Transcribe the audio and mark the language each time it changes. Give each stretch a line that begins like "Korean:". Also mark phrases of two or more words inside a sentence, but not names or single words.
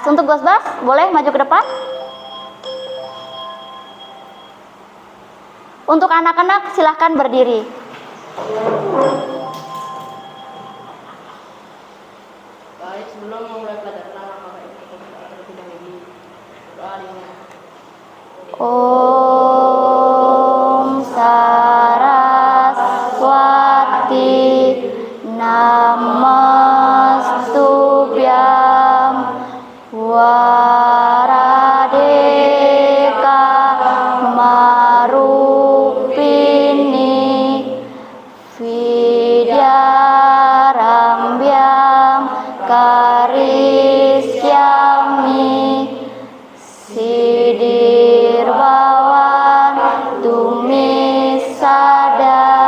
Indonesian: Untuk Gusbas, boleh maju ke depan? Untuk anak-anak, silahkan berdiri. Baik, sebelum memulai pelajaran maka kita terlebih dahulu doa ringan.
Sanskrit: Om Saraswati Namastubhyam Waradeka Marupini Vidyarambhyam Karishyami Sidirbawan Tumisada.